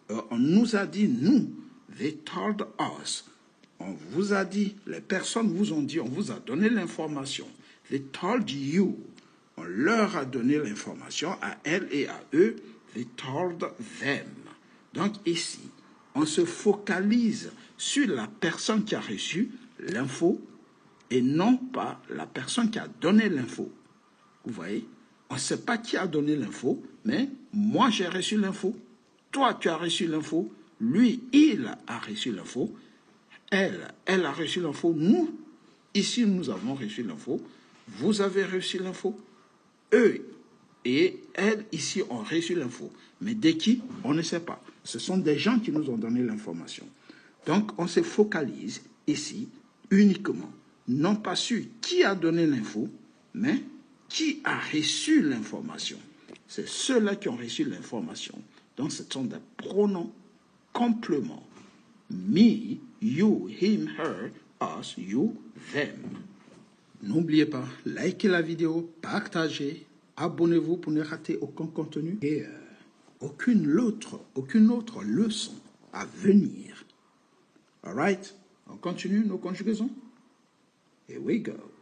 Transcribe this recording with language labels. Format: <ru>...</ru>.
<fr>On nous a dit, nous,</fr> <en>they told us.</en> <fr>On vous a dit, les personnes vous ont dit, on vous a donné l'information.</fr> <en>They told you.</en> <fr>On leur a donné l'information, à elles et à eux.</fr> <en>They told them.</en> <fr>Donc ici, on se focalise sur la personne qui a reçu l'info et non pas la personne qui a donné l'info. Vous voyez? On ne sait pas qui a donné l'info, mais moi j'ai reçu l'info. Toi, tu as reçu l'info. Lui, il a reçu l'info. Elle a reçu l'info. Nous, ici, nous avons reçu l'info. Vous avez reçu l'info. Eux et elles, ici, ont reçu l'info. Mais de qui? On ne sait pas. Ce sont des gens qui nous ont donné l'information. Donc, on se focalise ici uniquement, non pas sur qui a donné l'info, mais qui a reçu l'information. C'est ceux-là qui ont reçu l'information. Donc, ce sont des pronoms compléments.</fr> <en>Me, you, him, her, us, you, them.</en> <fr>N'oubliez pas, likez la vidéo, partagez, abonnez-vous pour ne rater aucun contenu et aucune autre leçon à venir. Alright, on continue nos conjugaisons.</fr> <en>Here we go.</en>